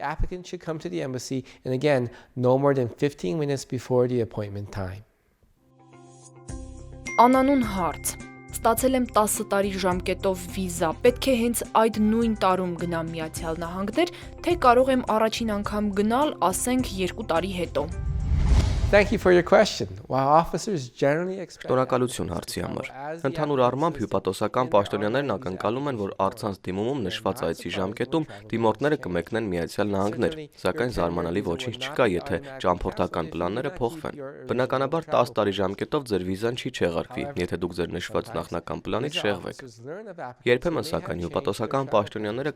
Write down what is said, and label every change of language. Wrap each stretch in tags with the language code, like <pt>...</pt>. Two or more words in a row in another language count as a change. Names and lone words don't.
<hy>Անանուն հարց. Ստացել եմ 10 տարի ժամկետով վիզա, պետք է հենց այդ նույն տարում գնամ Միացյալ Նահանգներ, թե կարող եմ առաջին անգամ գնալ, ասենք 2 տարի հետո։</hy> <en>Thank you for your question. While officers generally expect</en> <hy>Շնորհակալություն հարցի համար։ Ընդհանուր առմամբ հյուպատոսական պաշտոնյաներն ակնկալում են, որ առցանց դիմումում նշված այցի ժամկետում դիմորդները կմեկնեն Միացյալ Նահանգներ, սակայն զարմանալի ոչինչ չկա, եթե ճամփորդական պլանները փոխվեն։ Բնականաբար 10 տարի ժամկետով ձեր վիզան չի չեղարկվի, եթե դուք ձեր նշված նախնական պլանից շեղվեք։ Երբեմն սակայն հյուպատոսական պաշտոնյաները</hy>